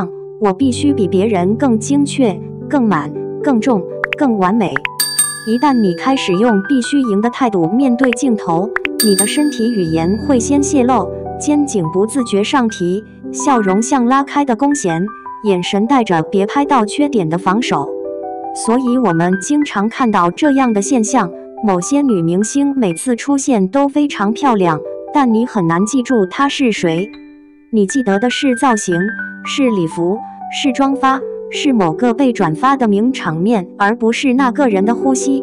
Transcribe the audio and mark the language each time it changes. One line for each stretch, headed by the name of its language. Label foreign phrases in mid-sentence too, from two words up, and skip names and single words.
Chinese: 我必須比別人更精確、更滿、更重、更完美。一旦你開始用必須贏的態度面對鏡頭，你的身體語言會先洩露，肩頸不自覺上提，笑容像拉開的弓弦，眼神帶着別拍到缺點的防守。所以我們經常看到這樣的現象，某些女明星每次出現都非常漂亮，但你很難記住她是誰。你記得的是造型，是禮服，是妝髮，是某個被轉發的名場面，而不是那個人的呼吸。